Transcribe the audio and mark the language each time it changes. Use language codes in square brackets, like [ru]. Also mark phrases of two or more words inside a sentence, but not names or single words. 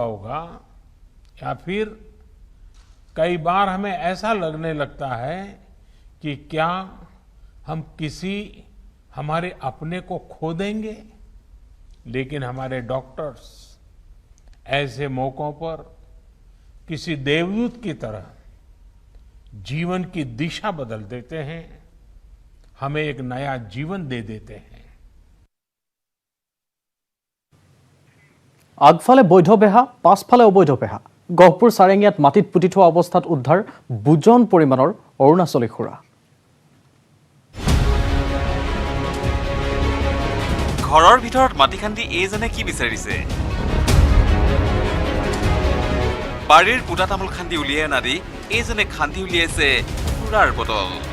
[hi] होगा या फिर कई बार हमें ऐसा लगने लगता है कि क्या हम किसी हमारे अपने को खो देंगे लेकिन हमारे डॉक्टर्स ऐसे मौकों पर किसी देवदूत की तरह जीवन की दिशा बदल देते हैं हमें एक नया जीवन दे देते हैं [as] আগফালে বৈধ বেহা পাছফালে অবৈধ বেহা গহপুৰ সাৰেঙিয়াত মাটিত পুতি থোৱা অৱস্থাত উদ্ধাৰ বুজন পৰিমাণৰ অৰুণাচলী খুৰা ঘৰৰ ভিতৰত মাটি খান্দি এইজনে কি বিচাৰিছে বাৰীৰ পুটা তামোল খান্দি উলিয়াই নাদি এইজনে খান্দি উলিয়াইছে খুৰাৰ বটল